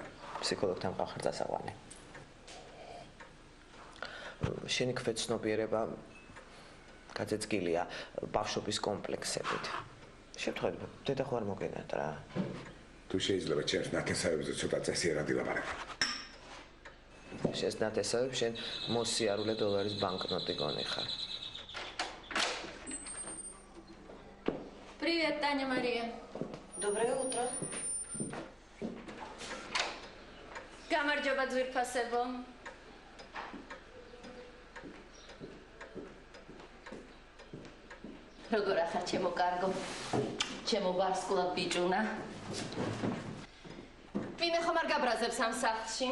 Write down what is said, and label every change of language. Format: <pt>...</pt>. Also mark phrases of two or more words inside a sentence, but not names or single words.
<ka>ფსიქოლოგთან მყავ დასაყვანი. შენი ქვეცნობიერება გაძეწკილია ბავშვობის კომპლექსებით. შევთხოვდი, დედა ხო არ მოგენათ რა. თუ შეიძლება ჩემს ნათესავებზე ცოტა წესიერად ილაპარაკო. შენს ნათესავებს შენ მოსიარულე დოლარის ბანკნოტი გონიხარ.</ka> <ru>Привет, Таня Мария. Доброе утро.</ru> <ka>გამარჯობა ძვირფასებო. როგორ ახარ ჩემო კარგო? ჩემო ვარსკვლავ ბიჭუნა. ვინმე ხომ არ გაბრაზებს ამ სახლში?</ka>